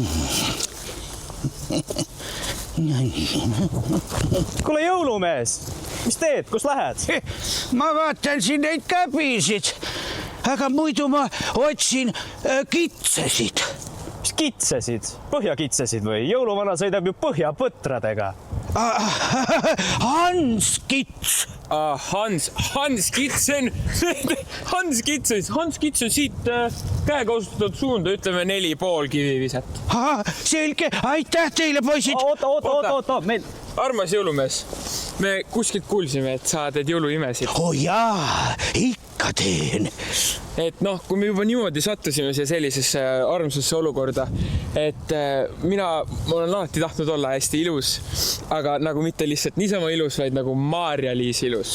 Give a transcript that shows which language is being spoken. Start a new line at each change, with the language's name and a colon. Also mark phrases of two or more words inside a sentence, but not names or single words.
Estonian: Kuule, jõulumees! Mis teed? Kus lähed? Ma vaatan siin neid käbisid, aga muidu ma otsin kitsesid. Mis kitsesid? Põhjakitsesid või? Jõuluvana sõidab ju põhjapõtradega. Hans Kits. Hans Kitsen. Hans Kitsen siit käega osutatud suunda, ütleme 4,5 kiviviset. Selge, aitäh teile, poisid. Oota, meil... Armas jõulumees, me kuskilt kuulsime, et sa teed jõuluimesid. Jaa, ikka teen. Et noh, kui me juba niimoodi sattusime sellisesse armsasse olukorda, et ma olen alati tahtnud olla hästi ilus, aga nagu mitte lihtsalt niisama ilus, vaid nagu Maarja-Liis ilus.